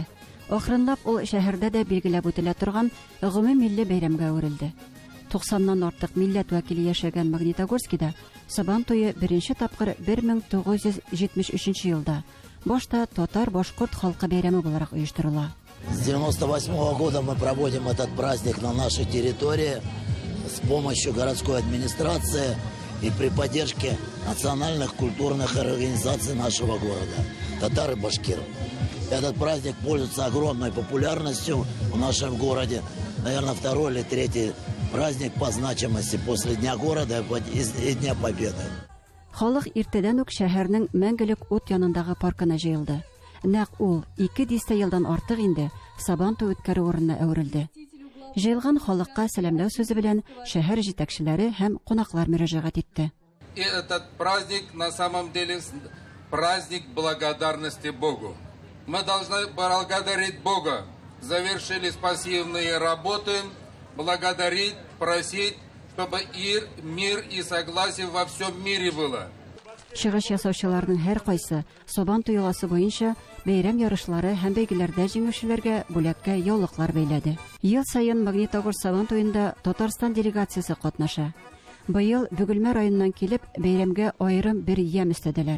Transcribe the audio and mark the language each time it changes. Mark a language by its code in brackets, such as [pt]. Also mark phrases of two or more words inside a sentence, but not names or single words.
[tt] Ахрынлап ул шәһәрдә дә билгеләп үтелә торган гомуми милли бәйрәмгә әверелде. 90-нан артык милләт вәкиле яшәгән Магнитогорскида Сабан туе беренче тапкыр 1973 елда башта татар-башкорт халкы бәйрәме буларак оештырыла. [ru] С 98 года мы проводим этот праздник на нашей территории с помощью городской администрации и при поддержке национальных культурных организаций нашего города, татар и башкир. Этот праздник пользуется огромной популярностью в нашем городе. Наверное, второй или третий праздник по значимости после Дня города и Дня Победы. [tt] Халык иртәдән үк шәһәрнең мәңгелек ут янындагы паркына җыелды. Нәкъ ул 200 елдан артык инде Сабан туе үткәрү урынына әверелде. Җыелган халыкка сәламләү сүзе белән шәһәр җитәкчеләре һәм кунаклар мөрәҗәгать итте. [ru] И этот праздник на самом деле праздник благодарности Богу. Мы должны благодарить Бога. Завершили пассивные работы, благодарить, просить, чтобы мир и согласие во всем мире было. [tt] Чыгыш ясаучыларның һәр кайсы Сабан туеласы буенча бәйрәм ярышлары һәм бәйгеләрдә җиңүчеләргә бүләккә яулыклар бәйләде. Ел саен Магнитогорск Сабан туенда Татарстан делегациясе катнаша. Быел Бөгелмә районыннан килеп бәйрәмгә аерым бер ям өстәделәр.